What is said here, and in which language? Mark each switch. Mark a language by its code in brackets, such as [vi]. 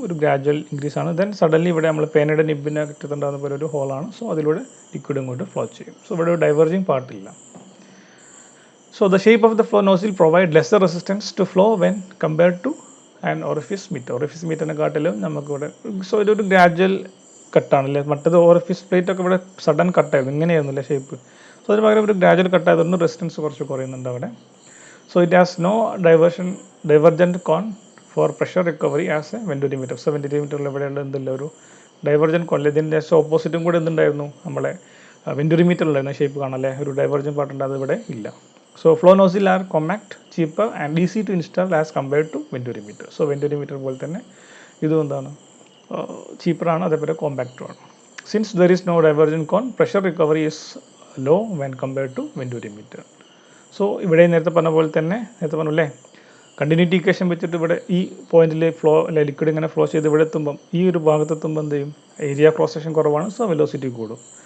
[ml] ഒരു gradual increase ആണ്. Then suddenly ഇവിടെ നമ്മൾ പേനയുടെ നിബിനെ കിട്ടുന്നുണ്ടാകുന്ന പോലെ ഒരു ഹോളാണ്. സോ അതിലൂടെ ലിക്വിഡ് ഇങ്ങോട്ട് ഫ്ലോ ചെയ്യും. സോ ഇവിടെ ഒരു diverging പാർട്ടില്ല. [en] So the shape of the flow nozzle provide lesser resistance to flow when compared to an orifice meter. [ml] Orifice meter കാട്ടിലും നമുക്കിവിടെ സോ ഇതൊരു ഗ്രാജുവൽ കട്ടാണല്ലേ. മറ്റത് ഓറിഫിസ് പ്ലേറ്റ് ഒക്കെ ഇവിടെ സഡൻ കട്ടായിരുന്നു, ഇങ്ങനെയായിരുന്നില്ല ഷേപ്പ്. സോ അതിന് പകരം ഒരു ഗ്രാജുവൽ കട്ടായതുകൊണ്ട് റെസിസ്റ്റൻസ് കുറച്ച് കുറയുന്നുണ്ട് അവിടെ. [en] So it has no divergent cone for pressure recovery as a venturimeter. [ml] So വെൻറ്റുരിമീറ്ററിൽ ഇവിടെയുള്ള എന്തില്ല, ഒരു ഡൈവർജൻറ്റ് കോൺ. ഇതിൻ്റെ ഓപ്പോസിറ്റും കൂടെ എന്തുണ്ടായിരുന്നു, നമ്മളെ വെൻറ്റുരിമീറ്ററിലായിരുന്നു ഷേപ്പ് കാണാല്ലേ, ഒരു ഡൈവർജൻറ്റ് പാർട്ടുണ്ട്, അത് ഇവിടെ ഇല്ല. [en] So flow nozzle are compact, cheaper and easy to install as compared to venturimeter. [ml] So വെൻറ്റുരിമീറ്റർ പോലെ തന്നെ ഇതും എന്താണ്, ചീപ്പറാണ്, അതേപോലെ കോമ്പാക്റ്റും ആണ്. [en] Since there is no divergent cone, pressure recovery is low when compared to venturimeter. [ml] So ഇവിടെ നേരത്തെ പറഞ്ഞ പോലെ തന്നെ, നേരത്തെ പറഞ്ഞല്ലേ കണ്ടിന്യൂറ്റി ഇക്വേഷൻ വെച്ചിട്ട് ഇവിടെ ഈ പോയിന്റിൽ ഫ്ലോ അല്ലെ ലിക്വിഡ് ഇങ്ങനെ ഫ്ലോ ചെയ്ത് ഇവിടെ എത്തുമ്പം ഈ ഒരു ഭാഗത്തെത്തുമ്പോൾ എന്ത് ചെയ്യും, ഏരിയ ക്രോസ് സെക്ഷൻ കുറവാണ്, സോ വെലോസിറ്റി കൂടും.